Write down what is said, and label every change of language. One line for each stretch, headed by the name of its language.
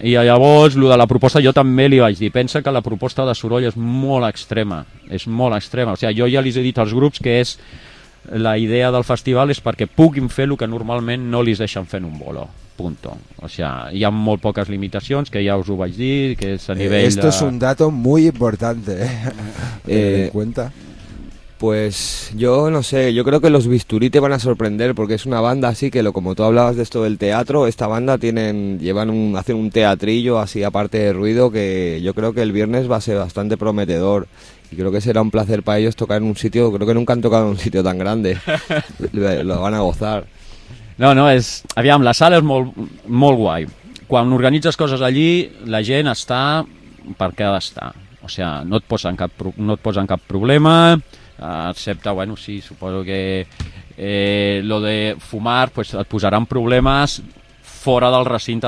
Catalan: I llavors, lo de la proposta, jo també li vaig dir, pensa que la proposta de Soroll és molt extrema, o sigui, jo ja li he dit als grups que és la idea del festival és perquè puguin fer el que normalment no li deixen fer en un bolo. Punto.
Spanish: O sea,
Catalan: hi ha molt poques limitacions, que ja us ho vaig dir, que és a nivell
Spanish: esto de... Esto es un dato muy importante, ¿eh? en cuenta. Pues yo no sé, yo creo que los Bisturí te van a sorprender, porque es una banda así que, como tú hablabas de esto del teatro, esta banda hacen un teatrillo así, aparte de ruido, que yo creo que el viernes va a ser bastante prometedor. Y creo que será un placer para ellos tocar en un sitio, creo que nunca han tocado en un sitio tan grande. Lo van a gozar.
Catalan: No, és... Aviam, la sala és molt, molt guai. Quan organitzes coses allí, la gent està per què ha d'estar. O sigui, no et posen cap problema, excepte, bueno, sí, suposo que lo de fumar, pues, et posaran problemes fora del recinte.